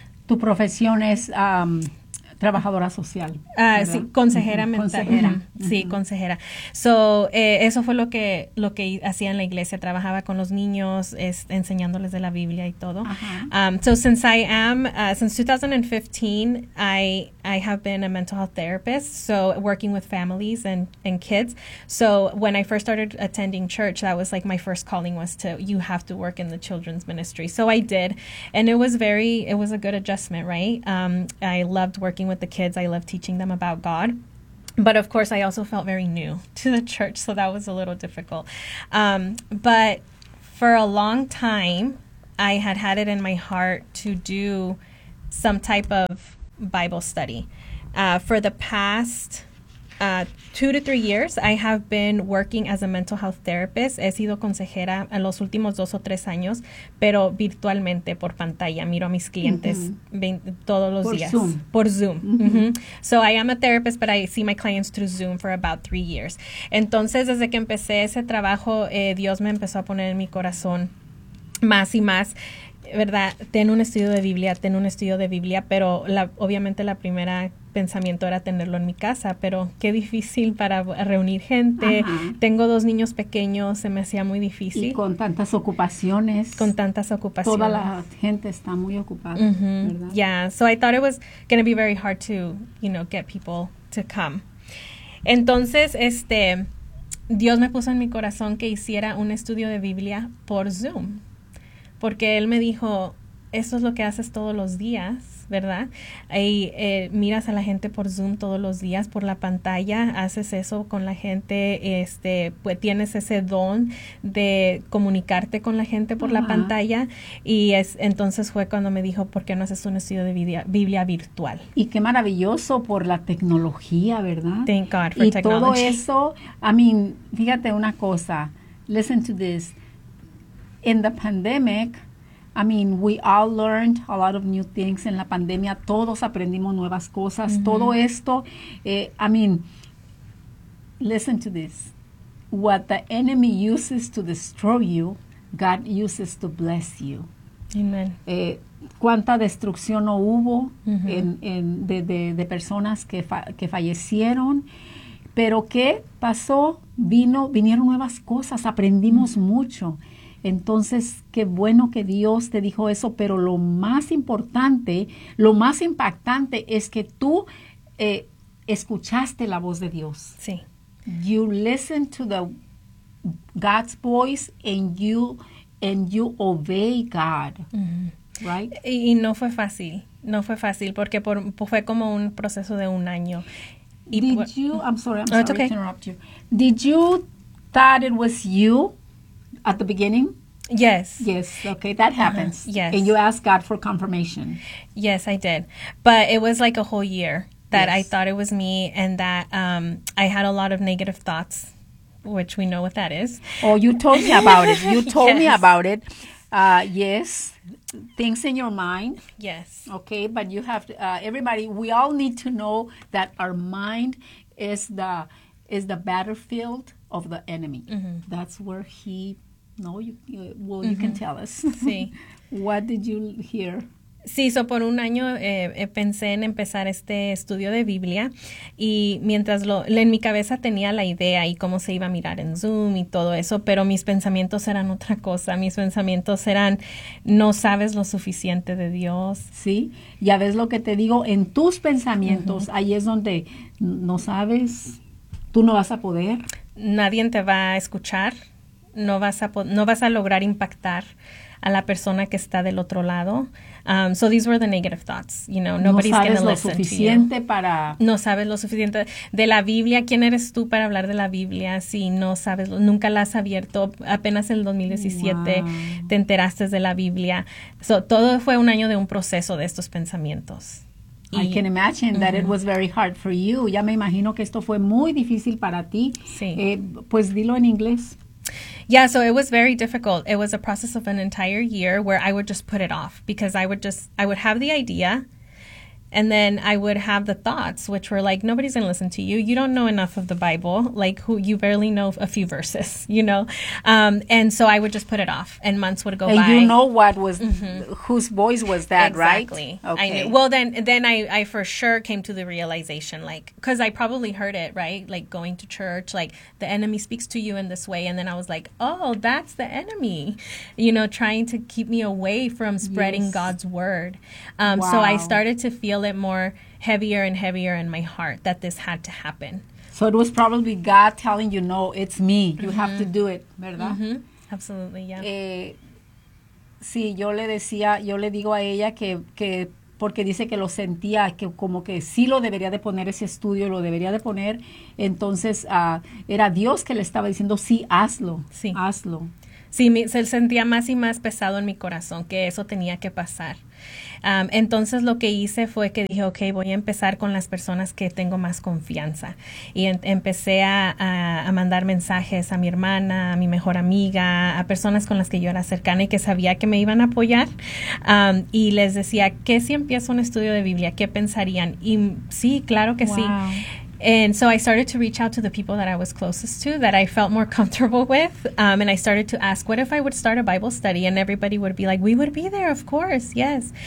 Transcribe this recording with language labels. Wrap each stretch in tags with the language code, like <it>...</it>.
<es>Tu profesión es trabajadora social. Sí, consejera mental. Consejera. Sí, consejera. So, eso fue lo que hacía en la iglesia. Trabajaba con los niños, enseñándoles de la Biblia y todo. Uh-huh.</es> <en>So, since 2015, I have been a mental health therapist, so working with families and kids. So, when I first started attending church, that was like my first calling was to, you have to work in the children's ministry. So, I did. And it was a good adjustment, right? I loved working with the kids. I love teaching them about God. But of course, I also felt very new to the church, so that was a little difficult. But for a long time, I had had it in my heart to do some type of Bible study. For the past 2 to 3 years, I have been working as a mental health therapist.</en> <es>He sido consejera en los últimos 2 o 3 años, pero virtualmente, por pantalla. Miro a mis clientes todos los por días. Zoom. Por Zoom. Mm-hmm.</es> <en>So I am a therapist, but I see my clients through Zoom for about 3 years.</en> <es>Entonces, desde que empecé ese trabajo, Dios me empezó a poner en mi corazón más y más. ¿Verdad? Ten un estudio de Biblia, pero obviamente la primera pensamiento era tenerlo en mi casa, pero qué difícil para reunir gente. Ajá. Tengo dos niños pequeños, se me hacía muy difícil. Y con tantas ocupaciones. Toda la gente está muy ocupada, mm-hmm. ¿verdad?</es> <en>Yeah, so I thought it was going to be very hard to, you know, get people to come.</en> <es>Entonces, Dios me puso en mi corazón que hiciera un estudio de Biblia por Zoom. Porque él me dijo, eso es lo que haces todos los días, ¿verdad? Y miras a la gente por Zoom todos los días, por la pantalla, haces eso con la gente, pues tienes ese don de comunicarte con la gente por la pantalla. Y entonces fue cuando me dijo, ¿por qué no haces un estudio de Biblia virtual? Y qué maravilloso por la tecnología, ¿verdad?</es> <en>Thank God for</en> <es>y</es> <en>technology.</en> <es>Y todo eso,</es> <en>I mean,</en> <es>fíjate una cosa,</es> <en>listen to this. In the pandemic, I mean, we all learned a lot of new things.</en> <es>En la pandemia, todos aprendimos nuevas cosas. Mm-hmm. Todo esto,</es> <en>I mean, Listen to this. What the enemy uses to destroy you, God uses to bless you. Amen.</en> <es>¿Cuánta destrucción no hubo de personas que fallecieron? ¿Pero qué pasó? Vinieron nuevas cosas, aprendimos mucho. Entonces, qué bueno que Dios te dijo eso, pero lo más importante, lo más impactante es que tú escuchaste la voz de Dios. Sí.</es> <en>You listen to the God's voice and you obey God. Mm-hmm. Right?</en> <es>Y no fue fácil. No fue fácil porque fue como un proceso de un año.</es> <en>I'm sorry to interrupt you. Did you thought it was you at the beginning? Yes. Yes, okay, that happens. Uh-huh. Yes. And you asked God for confirmation. Yes, I did. But it was like a whole year that yes. I thought it was me and that I had a lot of negative thoughts, which we know what that is. Oh, you told me about it. You told yes. me about it. Yes, things in your mind. Yes. Okay, but you have to, everybody, we all need to know that our mind is the battlefield of the enemy. Mm-hmm. That's where he, no, you, you well, mm-hmm. you can tell us.</en> <es>Sí.</es> <en>What did you hear?</en> <es>Sí, so por un año pensé en empezar este estudio de Biblia y mientras en mi cabeza tenía la idea y cómo se iba a mirar en Zoom y todo eso, pero mis pensamientos eran otra cosa. Mis pensamientos eran, no sabes lo suficiente de Dios. Sí, ya ves lo que te digo, en tus pensamientos, uh-huh. ahí es donde no sabes, tú no vas a poder. Nadie te va a escuchar, no vas a lograr impactar a la persona que está del otro lado. So these were the negative thoughts, you know, nobody's going to listen to you. No sabes lo suficiente para... No sabes lo suficiente. De la Biblia, ¿quién eres tú para hablar de la Biblia si no sabes? Nunca la has abierto. Apenas en el 2017</es> <en>wow.</en> <es>te enteraste de la Biblia. So todo fue un año de un proceso de estos pensamientos.</es> <en>I can imagine that mm-hmm. it was very hard for you.</en> <es>Ya me imagino que esto fue muy difícil para ti. Sí. Pues dilo en inglés.</es> <en>Yeah, so it was very difficult. It was a process of an entire year where I would just put it off because I would have the idea and then I would have the thoughts, which were like, nobody's going to listen to you. You don't know enough of the Bible, like who you barely know a few verses, you know. And so I would just put it off and months would go and by. And you know what was, mm-hmm. whose voice was that, exactly. right? Exactly. Okay. Well, then I for sure came to the realization, like, because I probably heard it, right? Like going to church, like the enemy speaks to you in this way. And then I was like, oh, that's the enemy, you know, trying to keep me away from spreading yes. God's word. Wow. So I started to feel it more heavier and heavier in my heart that this had to happen. So it was probably God telling you, no, it's me. You mm-hmm. have to do it, ¿verdad? Mm-hmm. Absolutely, yeah.</en> <es>Sí, yo le decía, yo le digo a ella que porque dice que lo sentía, que como que sí lo debería de poner ese estudio, lo debería de poner. Entonces, era Dios que le estaba diciendo, sí, hazlo, sí. hazlo. Sí, se sentía más y más pesado en mi corazón que eso tenía que pasar. Entonces lo que hice fue que dije, ok, voy a empezar con las personas que tengo más confianza. Y empecé a mandar mensajes a mi hermana, a mi mejor amiga, a personas con las que yo era cercana y que sabía que me iban a apoyar. Y les decía, ¿qué si empiezo un estudio de Biblia? ¿Qué pensarían? Y sí, claro que</es> <en>wow.</en> <es>sí.</es> <en>And so I started to reach out to the people that I was closest to, that I felt more comfortable with. And I started to ask, what if I would start a Bible study? And everybody would be like, we would be there, of course, yes.</en>